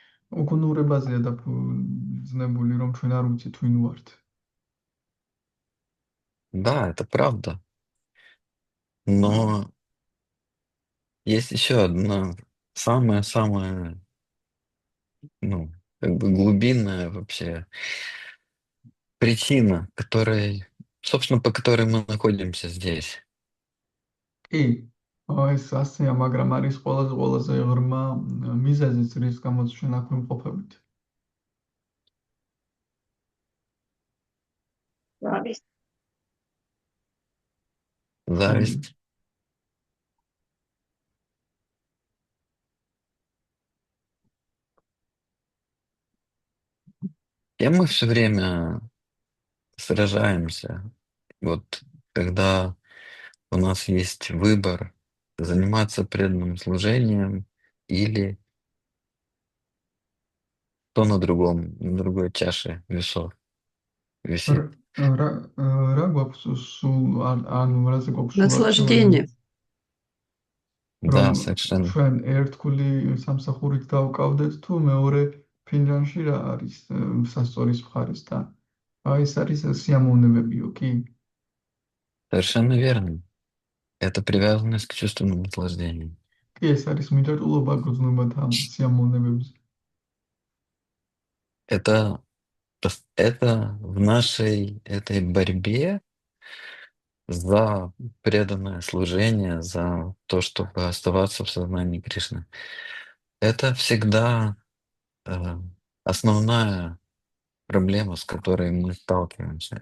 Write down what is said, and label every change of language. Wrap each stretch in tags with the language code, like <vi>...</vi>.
<ka>უკუნურებაზეა დაფუძნებული, რომ ჩვენ არ ვიცით ვინ ვართ.</ka> <ru>Да, это правда. Но есть еще одна самая-самая, ну, как бы глубинная вообще причина, собственно, по которой мы находимся здесь.</ru> <ka>კი, ეს ასეა, მაგრამ არის ყველაზე ღრმა მიზეზიც, რის გამოც ჩვენ აქ ვიმყოფებით.</ka> <ru>Зависть. Зависть. И мы все время сражаемся. Вот когда у нас есть выбор заниматься преданным служением или то на другой чаше весов висит.</ru> <ka>რა გვაქვს სულ ანუ რაზე გვაქვს სულ</ka> <ru>Наслаждение.</ru> <ka>რომ</ka> <ru>Да, совершенно.</ru> <ka>ჩვენ ერთგული სამსახურით დავკავდეთ თუ მეორე ფინჯანში რა არის სასწორის მხარესთან. ეს არის სიამოვნებებიო, კი?</ka> <ru>Совершенно верно. Это привязанность к чувственному наслаждению.</ru> <ka>კი, ეს არის მიჯაჭვულობა გრძნობათა სიამოვნებებზე.</ka> <ru>Это в нашей этой борьбе за преданное служение, за то, чтобы оставаться в сознании Кришны. Это всегда основная проблема, с которой мы сталкиваемся.</ru>